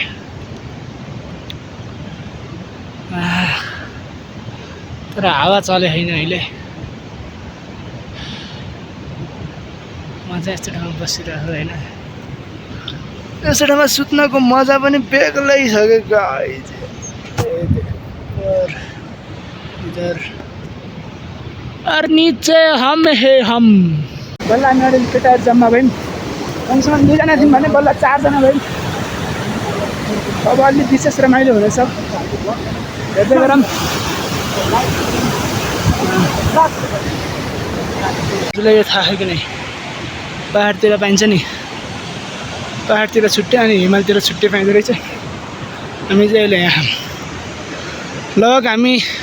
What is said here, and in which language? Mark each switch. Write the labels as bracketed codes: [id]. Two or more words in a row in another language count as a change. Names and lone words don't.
[ne] क्या तर हावा चले होइन अहिले म चाहिँ यस्तो ठाउँमा बसिरहेको होइन यस्तो ठाउँमा सुत्नको मजा पनि बेग्लै छ क्या गाइज [hi] इधर और नीचे हम है [ne] हम बल्ल हामी अलिअलि केटाहरू जम्मा भयौँ कमसेकम 2 जना थियौँ भने बल्ल 4 जना भयौँ अब अलि विशेष रमाइलो हुनेछ हेर्दै गरौँ हजुरलाई यो थाहा छ कि नै पहाडतिर पाइन्छ नि पहाडतिर छुट्टै अनि हिमालतिर छुट्टै पाइँदो रहेछ हामी चाहिँ अहिले यहाँ लगभग हामी